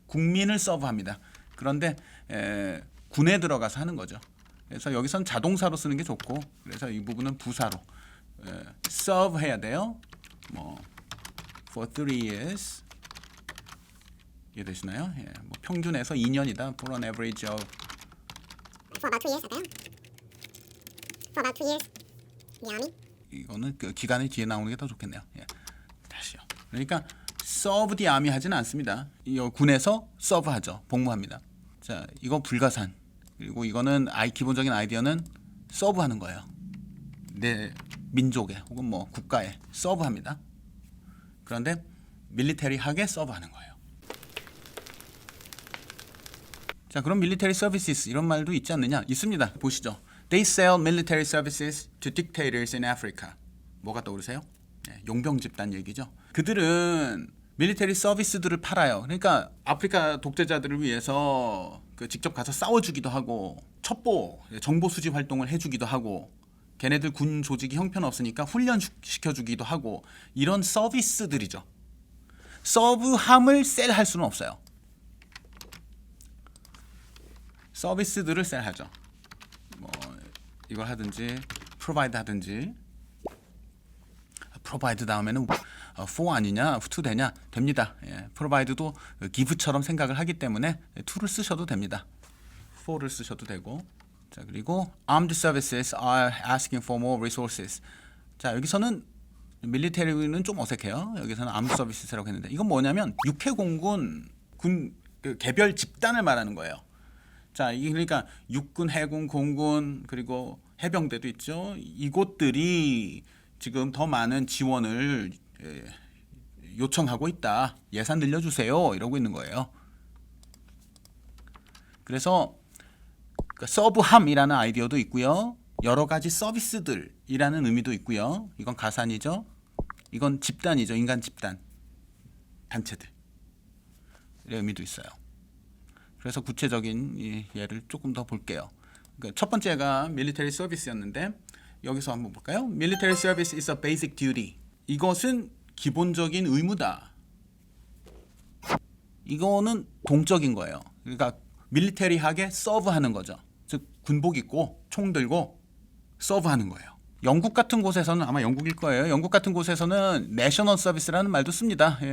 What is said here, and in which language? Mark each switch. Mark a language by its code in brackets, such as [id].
[ko] 국민을 서브합니다. 그런데 군에 들어가서 하는 거죠. 그래서 여기선 자동사로 쓰는 게 좋고, 그래서 이 부분은 부사로 serve 해야 돼요. 뭐 [en] for 3 years [ko] 이해되시나요? 예. 뭐 평균에서 2년이다. [en] For an average of For about 2 years [ko] 할까요? [en] For about 2 years in the army. [ko] 이거는 그 기간이 뒤에 나오는 게 더 좋겠네요. 예. 다시요. 그러니까 [en] serve the army [ko] 하지는 않습니다. 이 군에서 서브하죠. 복무합니다. 자, 이거 불가산. 그리고 이거는 기본적인 아이디어는 서브하는 거예요. 내 민족에 혹은 뭐 국가에 서브합니다. 그런데 밀리터리하게 서브하는 거예요. 자, 그럼 military services 이런 말도 있지 않느냐? 있습니다. 보시죠. [en] They sell military services to dictators in Africa. [ko] 뭐가 떠오르세요? 용병 집단 얘기죠. 그들은 밀리터리 서비스들을 팔아요. 그러니까 아프리카 독재자들을 위해서 직접 가서 싸워주기도 하고 첩보, 정보 수집 활동을 해주기도 하고 걔네들 군 조직이 형편없으니까 훈련시켜주기도 하고 이런 서비스들이죠. 서브함을 셀할 수는 없어요. 서비스들을 셀하죠. 뭐 이걸 하든지 프로바이드 하든지. 프로바이드 다음에는 for 아니냐, to 되냐? 됩니다. 프로바이드도 give처럼 생각을 하기 때문에 to를 쓰셔도 됩니다. for를 쓰셔도 되고. 자, 그리고 [en] armed services are asking for more resources. [ko] 자, 여기서는 밀리터리는 좀 어색해요. 여기서는 armed services라고 했는데 이건 뭐냐면 육해공군 개별 집단을 말하는 거예요. 자, 이게 그러니까 육군, 해군, 공군 그리고 해병대도 있죠. 이곳들이 지금 더 많은 지원을 요청하고 있다. 예산 늘려주세요. 이러고 있는 거예요. 그래서 서브함이라는 아이디어도 있고요. 여러 가지 서비스들이라는 의미도 있고요. 이건 가산이죠. 이건 집단이죠. 인간 집단, 단체들의 의미도 있어요. 그래서 구체적인 예를 조금 더 볼게요. 그러니까 첫 번째가 military service였는데 여기서 한번 볼까요? [en] Military service is a basic duty. [ko] 이것은 기본적인 의무다. 이거는 동적인 거예요. 그러니까 밀리터리하게 서브하는 거죠. 즉 군복 입고 총 들고 서브하는 거예요. 영국 같은 곳에서는 아마 영국일 거예요. 영국 같은 곳에서는 내셔널 서비스라는 말도 씁니다.